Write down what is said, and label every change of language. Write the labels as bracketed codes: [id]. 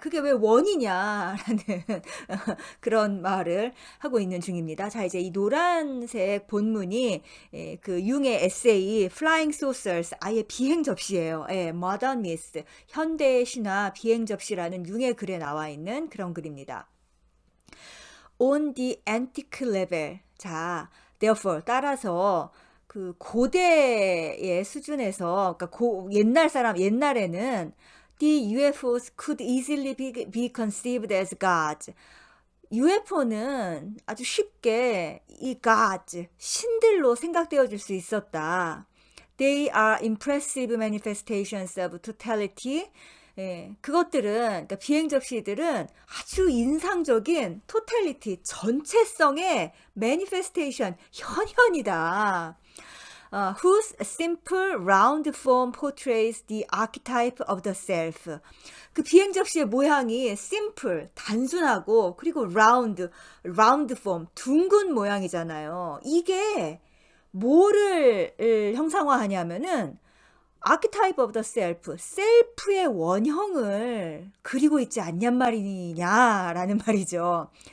[ko] 그게 왜 원이냐라는 그런 말을 하고 있는 중입니다. 자, 이제 이 노란색 본문이 그 융의 에세이 Flying Saucers 아예 비행 접시예요. Modern Myth 현대의 신화 비행 접시라는 융의 글에 나와 있는 그런 글입니다. [en] On the antique level. 자, therefore [ko] 따라서 그 고대의 수준에서 그러니까 옛날에는 [en] the UFOs could easily be conceived as gods. [ko] UFO는 아주 쉽게 이 gods, 신들로 생각되어질 수 있었다. [en] They are impressive manifestations of totality. [ko] 그것들은, 그러니까 비행 접시들은 아주 인상적인 totality, 전체성의 manifestation, 현현이다. [en] Whose simple round form portrays the archetype of the self. [ko] 그 비행 접시의 모양이 simple, 단순하고 그리고 round form, 둥근 모양이잖아요. 이게 뭐를 형상화하냐면은 [en] archetype of the self, [ko] 셀프의 원형을 그리고 있지 않냔 말이냐라는 말이죠.